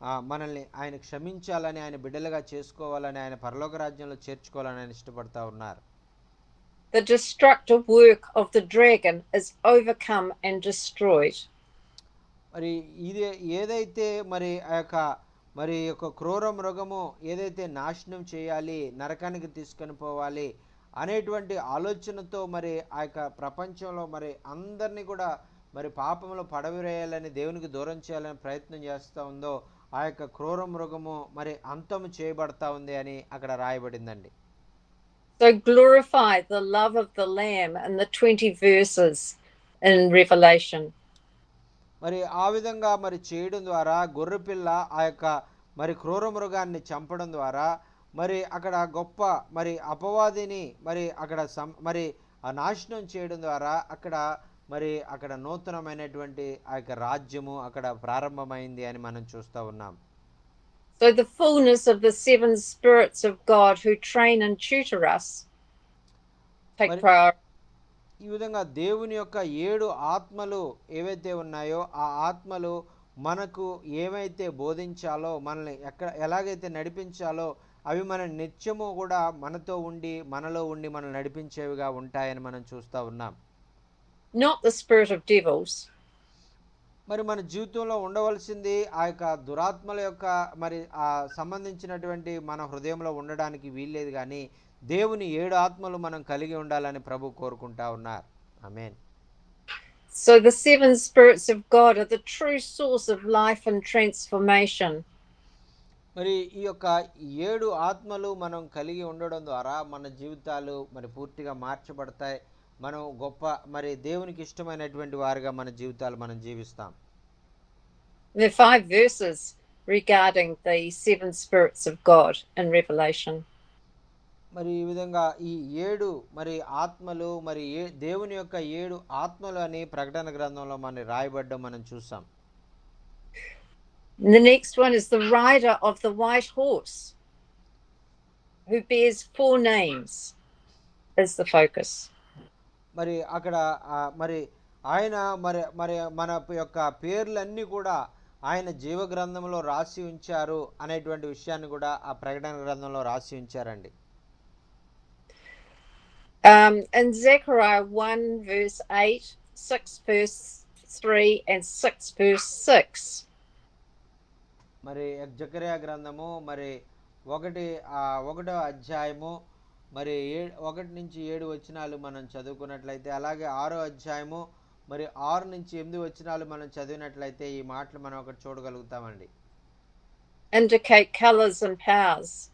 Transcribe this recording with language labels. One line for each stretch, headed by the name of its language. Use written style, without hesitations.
Telugu: మనల్ని ఆయన క్షమించాలని, ఆయన బిడ్డలుగా చేసుకోవాలని, ఆయన పరలోక రాజ్యంలో చేర్చుకోవాలని ఆయన ఇష్టపడతా ఉన్నారు.
English: The destructive work of the dragon is overcome and destroyed.
Telugu: మరి ఇది ఏదైతే మరి ఆ యొక్క మరి యొక్క క్రూర మృగము ఏదైతే నాశనం చేయాలి, నరకానికి తీసుకొని పోవాలి అనేటువంటి ఆలోచనతో మరి ఆ యొక్క ప్రపంచంలో మరి అందరినీ కూడా మరి పాపంలో పడవేయాలని, దేవునికి దూరం చేయాలని ప్రయత్నం చేస్తూ ఉందో ఆ యొక్క క్రూర మృగము మరి అంతము చేయబడతా ఉంది అని అక్కడ రాయబడిందండి.
English: So glorify the love of the Lamb in the 20 verses in Revelation.
Telugu: మరి ఆ విధంగా మరి చేయడం ద్వారా గొర్రెపిల్ల ఆ యొక్క మరి క్రూర మృగాన్ని చంపడం ద్వారా మరి అక్కడ గొప్ప మరి అపవాదిని మరి అక్కడ మరి ఆ నాశనం చేయడం ద్వారా అక్కడ నూతనమైనటువంటి ఆ యొక్క రాజ్యము అక్కడ ప్రారంభమైంది అని మనం చూస్తూ ఉన్నాం.
English: So the fullness of the seven spirits of God who train and tutor us take priority.
Telugu: ఈ విధంగా దేవుని యొక్క 7 ఆత్మలు ఏవైతే ఉన్నాయో ఆ ఆత్మలు మనకు ఏమైతే బోధించాలో, మనల్ని ఎలాగైతే నడిపించాలో అవి మన నిత్యము కూడా మనతో ఉండి మనలో ఉండి మనల్ని నడిపించేవిగా ఉంటాయని మనం చూస్తూ ఉన్నాం.
English: Not the spirit of devils.
Telugu: మరి మన జీవితంలో ఉండవలసింది ఆ యొక్క దురాత్మల యొక్క మరి ఆ సంబంధించినటువంటి మన హృదయంలో ఉండడానికి వీల్లేదు, కానీ దేవుని 7 ఆత్మలు మనం కలిగి ఉండాలని ప్రభు కోరుకుంటా ఉన్నారు. ఆమేన్.
English: So the seven spirits of God are the true source of life and transformation.
Telugu: మరి ఈ యొక్క 7 ఆత్మలు మనం కలిగి ఉండడం ద్వారా మన జీవితాలు మరి పూర్తిగా మార్చబడతాయి. మనం గొప్ప మరి దేవునికి ఇష్టమైనటువంటి వారిగా మన జీవితాలు మనం జీవిస్తాం.
English: There are 5 verses regarding the seven spirits of God in Revelation.
Telugu: మరి ఈ విధంగా ఈ 7 మరి ఆత్మలు మరి దేవుని యొక్క 7 ఆత్మలు అని ప్రకటన గ్రంథంలో మనం రాయబడ్డం మనం చూసాం.
English: The next one is the rider of the white horse who bears 4 names is the focus.
Telugu: మరి అక్కడ మరి ఆయన మరి మరి మన యొక్క పేర్లన్నీ కూడా ఆయన జీవ గ్రంథంలో రాసి ఉంచారు అనేటువంటి విషయాన్ని కూడా ఆ ప్రకటన గ్రంథంలో రాసి ఉంచారండి.
English: In Zechariah 1 verse 8, 6 verse 3 and 6 verse 6.
Telugu: మరి జకర్యా గ్రంథము మరి 1వ అధ్యాయము మరి 1 నుంచి 7 వచనాలు మనం చదువుకున్నట్లయితే, అలాగే 6వ అధ్యాయము మరి 6 నుంచి 8 వచనాలు మనం చదివినట్లయితే ఈ మాటలు మనం అక్కడ చూడగలుగుతామండి.
English: Indicate colors and powers.